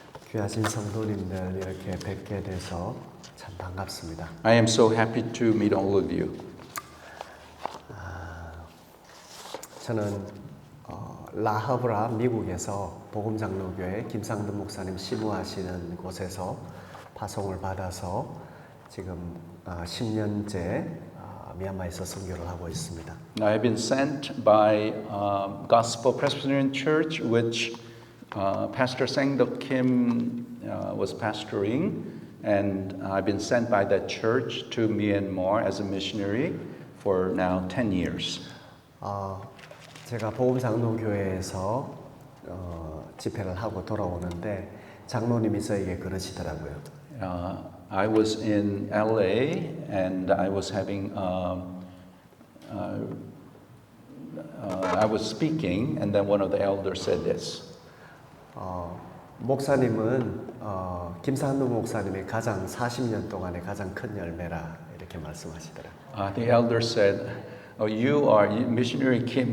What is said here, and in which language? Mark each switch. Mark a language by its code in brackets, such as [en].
[ko] 귀하신 성도님들 이렇게 뵙게 돼서 참 반갑습니다. [en] I am so happy to meet all of you. [ko] 저는 라하브라 미국에서 복음장로교회 김상돈 목사님 시무하시는 곳에서 파송을 받아서 지금 10년째 미얀마에서 선교를 하고 있습니다. [en] I have been sent by Gospel Presbyterian Church, which Pastor Sangdok Kim was pastoring, and I've been sent by that church to Myanmar as a missionary for now 10 years. [ko] 제가 복음장로교회에서 집회를 하고 돌아오는데 장로님이 저에게 그러시더라고요. [en] I was in LA and I was having I was speaking, and then one of the elders said this. [ko] 목사님은 김상돈 목사님이 가장 40년 동안의 가장 큰 열매라 이렇게 말씀하시더라고요. [en] The elder said, "Oh, you are missionary Kim.